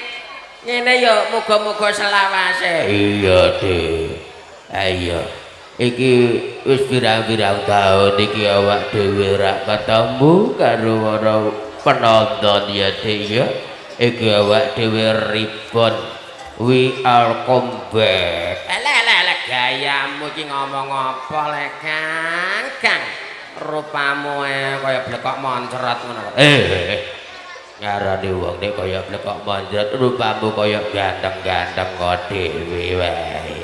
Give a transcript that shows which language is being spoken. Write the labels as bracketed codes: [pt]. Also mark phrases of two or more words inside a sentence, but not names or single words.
[jv] Ngene ya muga-muga selawase. Iya, Dik. Ayo. Iki wis pirang-pirang taun iki awak dhewe ra ketemu karo para penonton ya, Dik ya. Iki awak dhewe ribon. [en] We are come back. [jv] Alah gayamu iki ngomong apa le Kang? Rupamu kaya blekok moncrot ngono. Ngarani wong nek kaya blekok moncrot, rupamu kaya ganteng-ganteng kok dhewe wae.